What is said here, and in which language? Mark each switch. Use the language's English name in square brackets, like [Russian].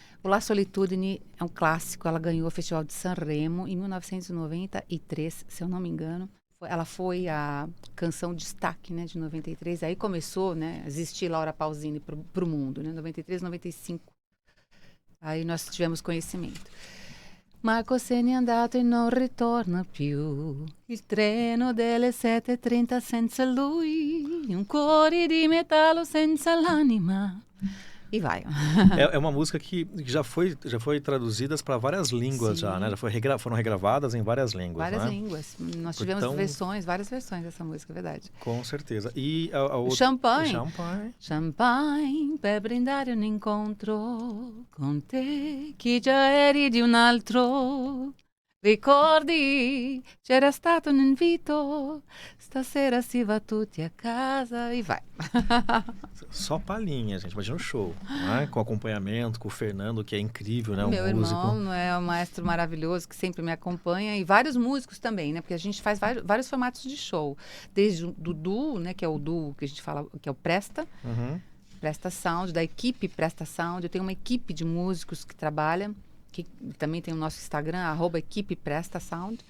[Portuguese] O La Solitudine é um clássico. Ela ganhou o Festival de Sanremo em 1993, se eu não me engano. Ela foi a canção destaque, né, de 93. Aí começou, né, a existir Laura Pausini para o mundo, né, 93, 95. Aí nós tivemos conhecimento. [Italian] Marco se n'è andato e non ritorna più. Il treno delle 7:30 senza lui. Un cuore di metallo senza l'anima. E vai. [Portuguese] É uma música que já foi traduzidas para várias línguas. Sim. Já, né? Foram regravadas em várias línguas. Várias né? línguas. Nós tivemos várias versões dessa música, é verdade. Com certeza. E a outra... [Italian] Champagne. Champagne, per brindare un incontro con te, che già eri di un altro. Ricordi, c'era stato un invito, stasera si va tutti a casa e vai. [Portuguese] Só palhinha, gente. Imagina um show, né? Com acompanhamento, com o Fernando, que é incrível, né? Meu músico. irmão é um maestro maravilhoso que sempre me acompanha, e vários músicos também, né? Porque a gente faz vários formatos de show. Desde o duo, né? Que é o duo que a gente fala, que é o Presta. Presta Sound, da equipe Presta Sound. Eu tenho uma equipe de músicos que trabalha, que também tem o nosso Instagram, @equipe Presta Sound.